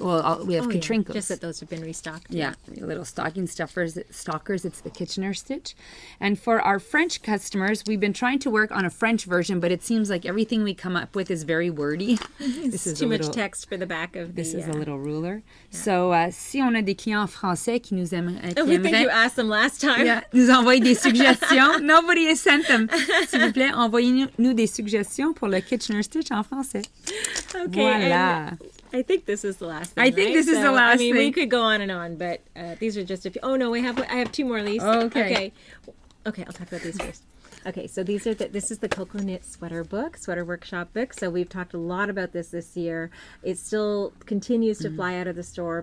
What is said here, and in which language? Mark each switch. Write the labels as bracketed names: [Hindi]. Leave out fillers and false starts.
[English] Well, we have Katrinkos. Just that those have been restocked. Yeah, little stocking stalkers. It's the Kitchener stitch. And for our French customers, we've been trying to work on a French version, but it seems like everything we come up with is very wordy. This is too much text for the back of the... This is a little ruler. Yeah. [French] So, si on a des clients français qui nous aimeraient... [English] We think you asked them last time. Yeah, [French] nous envoyer des suggestions. [English] Nobody has sent them. [French] S'il vous plaît, envoyez-nous des suggestions pour le Kitchener stitch en français. [English] Okay. [French] Voilà. [English] I think this is the last thing. I think this is the last thing. We could go on and on, but these are just a few. Oh, no, I have two more, Lise. Oh, okay. Okay, I'll talk about these first. Okay, so this is the Cocoa Knit Sweater Workshop book. So we've talked a lot about this year. It still continues to fly out of the store.